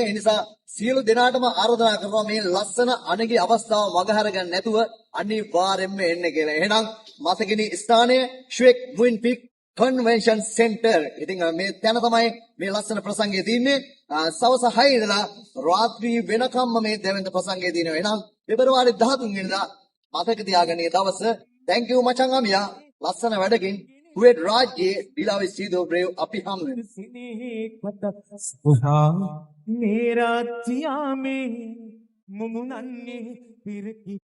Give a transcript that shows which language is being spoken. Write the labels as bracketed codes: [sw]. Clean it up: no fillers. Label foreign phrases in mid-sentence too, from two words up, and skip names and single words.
[si] ඒ නිසා සියලු දෙනාටම ආරාධනා කරනවා මේ ලස්සන අනගි අවස්ථාව මගහර ගන්න නැතුව අනිවාර්යෙන්ම එන්න කියලා. එහෙනම් මතකෙනි ස්ථානය ෂුවෙක් මුයින් පික් කන්වෙන්ෂන් සෙන්ටර්. ඉතින් මේ තැන තමයි මේ ලස්සන ප්‍රසංගය තියෙන්නේ. සවස් 6 ඉඳලා රාත්‍රී වෙනකම්ම මේ දැවැන්ත ප්‍රසංගය තියෙනවා. එහෙනම් පෙබරවාරි 13 වෙනිදා මතක තියාගන්න ඒ දවස. [en] thank you [si] මචං අමියා. ලස්සන වැඩකින් කුවේට් රාජ්‍යයේ ඩිලාවි සීදු බ්‍රේව් අපි හමු වෙනවා. मेरा जिया में मुमुनन्ने फिर की